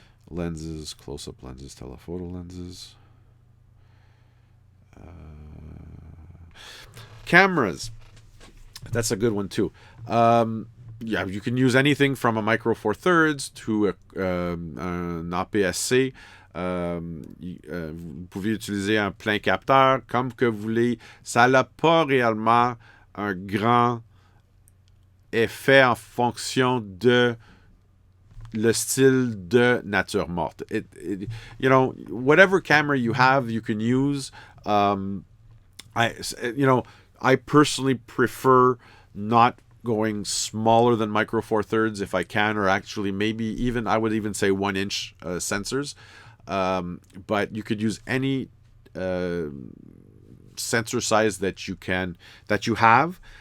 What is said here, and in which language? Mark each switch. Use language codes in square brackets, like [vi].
[en] lenses, close-up lenses, telephoto lenses. Cameras. That's a good one too. Yeah, you can use anything from a micro four thirds to un APS-C. [fr] Vous pouvez utiliser un plein capteur comme que vous voulez. Ça n'a pas réellement un grand effet en fonction de le style de nature morte. [en] Whatever camera you have, you can use. I personally prefer not going smaller than micro four thirds if I can, or actually maybe even, I would even say 1 inch sensors. But you could use any sensor size that you have.